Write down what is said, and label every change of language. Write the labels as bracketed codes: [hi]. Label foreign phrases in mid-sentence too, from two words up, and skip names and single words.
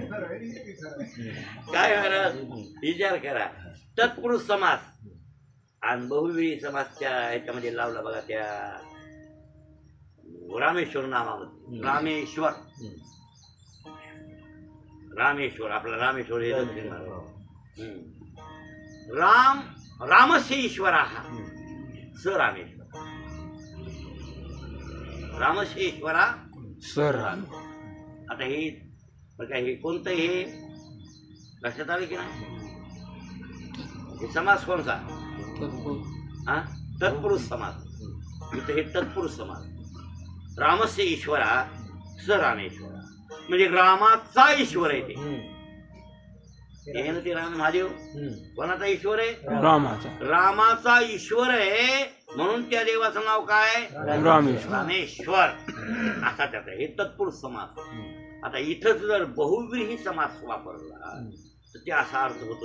[mr] काय महाराज विचार करा. तत्पुरुष समास आणि बहुव्रीही समास त्या ह्याच्यामध्ये लावला बघा. त्या रामेश्वर नामामध्ये रामेश्वर. रामेश्वर आपला रामेश्वर हे राम [sa] रामस्य ईश्वरा स रामेश्वर. रामस्य ईश्वरा [mr] सर आता हे काय हे कोणतं हे लक्षात आलं की नाही? हे समास कोणता? हा तत्पुरुष समास. इथं हे तत्पुरुष समास. [sa] रामस्य ईश्वरा स रामेश्वरा [mr] म्हणजे रामाचा ईश्वर आहे ते. हे ना ते राम महादेव कोणाचा ईश्वर आहे? रामाचा ईश्वर आहे. म्हणून त्या देवाचं नाव काय? रामेश्वर असा त्याचा. हे तत्पुरुष समास. आता इथंच जर बहुव्रीही समास वापरला तर ते असा अर्थ होतो.